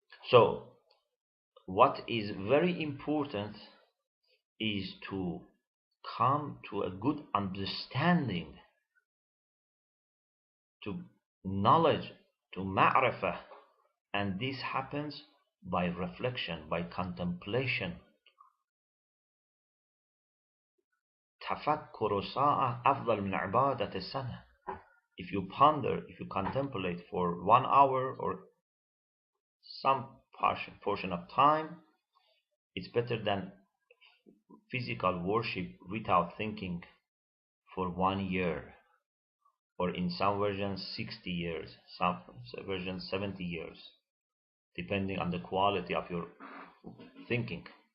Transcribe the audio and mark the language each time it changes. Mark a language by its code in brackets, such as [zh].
[en] So what is very important is to come to a good understanding, to knowledge, to ma'rifah, and this happens by reflection, by contemplation. [ar] تفكر ساعة أفضل من عبادة سنة. [en] If you ponder, if you contemplate for 1 hour or some portion of time, it's better than physical worship without thinking for 1 year, or in some versions 60 years, some versions 70 years, depending on the quality of your thinking.